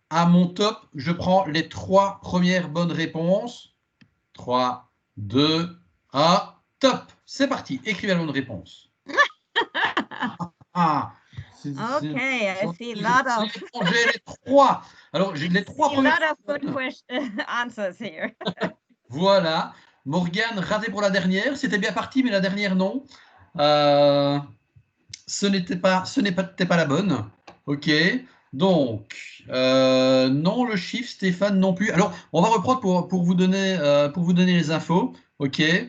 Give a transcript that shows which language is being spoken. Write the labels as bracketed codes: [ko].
[fr] À mon top, je prends les 3 premières bonnes réponses. 3, 2, 1, top. C'est parti. Écrivez la bonne réponse. Ah. [en] Okay, I see a lot of. [fr] J'ai les 3. Alors, j'ai les 3 premières. [en] A lot of good answers here. [fr] Voilà. Morgane, raté pour la dernière. C'était bien parti, mais la dernière, non. Ce n'était pas la bonne. OK. Donc, non, le chiffre, Stéphane, non plus. Alors, on va reprendre pour vous donner les infos. OK.